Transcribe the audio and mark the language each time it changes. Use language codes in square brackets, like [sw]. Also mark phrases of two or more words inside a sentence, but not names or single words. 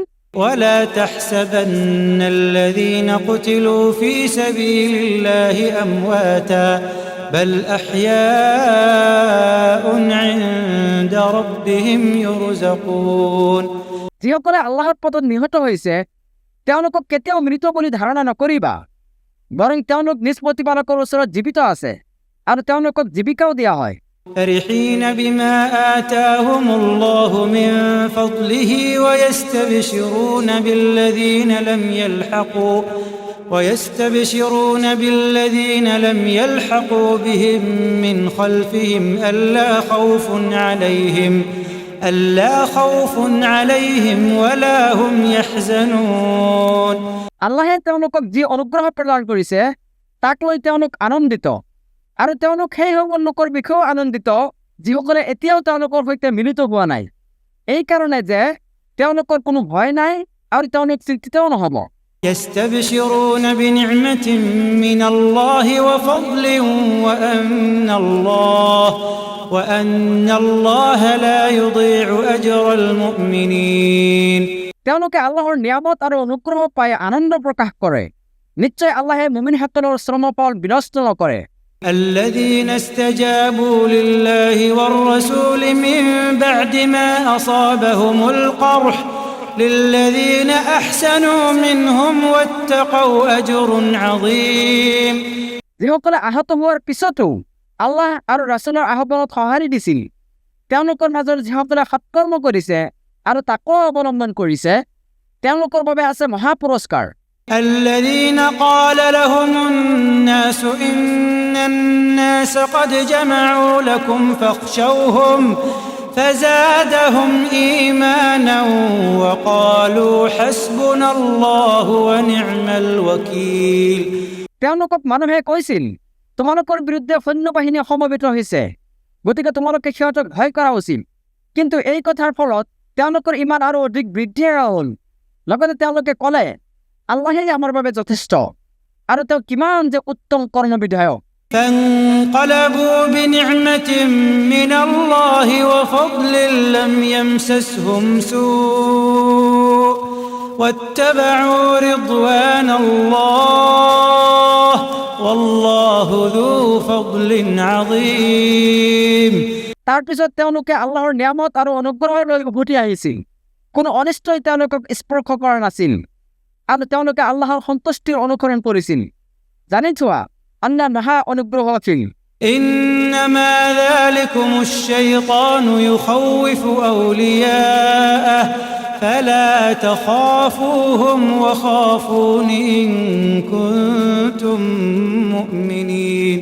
[ar] ولا تحسبن الذين قتلوا في سبيل الله أمواتا بل أحياء عند ربهم يرزقون। [as] যিসকলে আল্লাহৰ পথত নিহত হৈছে তেওঁলোকক কেতিয়াও মৃত বুলি ধাৰণা নকৰিবা, বৰং তেওঁলোক নিজ প্ৰতিপালকৰ ওচৰত জীৱিত আছে আৰু তেওঁলোকক জীৱিকাও দিয়া হয়। [ar] فرحين بما آتاهم الله من فضله ويستبشرون بالذين لم يلحقوا بهم من خلفهم ألا خوف عليهم ولا هم يحزنون। [as] আল্লাহে তেওঁলোকক যি অনুগ্ৰহ প্ৰদান কৰিছে তাক লৈ তেওঁলোক আনন্দিত, আৰু তেওঁলোক সেই সকল লোকৰ বিষয়েও আনন্দিত যিসকলে এতিয়াও তেওঁলোকৰ সৈতে মিলিত হোৱা নাই, এই কাৰণে যে তেওঁলোকৰ কোনো ভয় নাই আৰু তেওঁলোক চিন্তিতও নহ'ব। [ar] يستبشرون بنعمة من الله وفضل وأن الله لا يضيع أجر المؤمنين। [as] তেওঁলোকে আল্লাহৰ নিয়ামত আৰু অনুগ্ৰহ পাই আনন্দ প্ৰকাশ কৰে। নিশ্চয় আল্লাহে মুমিনসকলৰ শ্ৰমফল বিনষ্ট নকৰে। [ar] الذين استجابوا لله والرسول من بعد ما أصابهم القرح للذين أحسنوا منهم واتقوا أجر عظيم। [as] যিসকলে আহত হোৱাৰ পিছতো আল্লাহ আৰু ৰাসূলৰ আহ্বানত সঁহাৰি দিছিল, তেওঁলোকৰ মাজৰ যিসকলে সৎকৰ্ম কৰিছে আৰু তাকৱা অৱলম্বন কৰিছে, তেওঁলোকৰ বাবে আছে মহা পুৰস্কাৰ। [ar] الذين قال لهم الناس إن الناس قد جمعوا لكم فاخشوهم فزادهم إيمانا وقالوا حسبنا الله ونعم الوكيل। [as] তেওঁলোকক মানুহে কৈছিল, তোমালোকৰ বিৰুদ্ধে সৈন্যবাহিনী সমবেত হৈছে, গতিকে তোমালোকে সিহঁতক ভয় কৰা উচিত। কিন্তু এই কথাৰ ফলত তেওঁলোকৰ ইমান আৰু অধিক বৃদ্ধি হ'ল। লগতে তেওঁলোকে ক'লে, আল্লাহেই আমাৰ বাবে যথেষ্ট আৰু তেওঁ কিমান যে উত্তম কৰ্মবিধায়ক। [ar] فانقلبوا بنعمة من الله وفضل لم يمسسهم سوء واتبعوا رضوان الله والله ذو فضل عظيم। [as] তাৰ পিছত তেওঁলোকে আল্লাহৰ নিয়ামত আৰু অনুগ্ৰহলৈ উভতি আহিছিল। কোনো অনিষ্টই তেওঁলোকক স্পৰ্শ কৰা নাছিল আৰু তেওঁলোকে আল্লাহৰ সন্তুষ্টিৰ অনুসৰণ কৰিছিল। জানি থোৱা, আল্লাহ মহা অনুগ্ৰহশীল। [ar] إنما ذلكم الشيطان يخوف أولياءه فلا تخافوهم وخافون إن كنتم مؤمنين।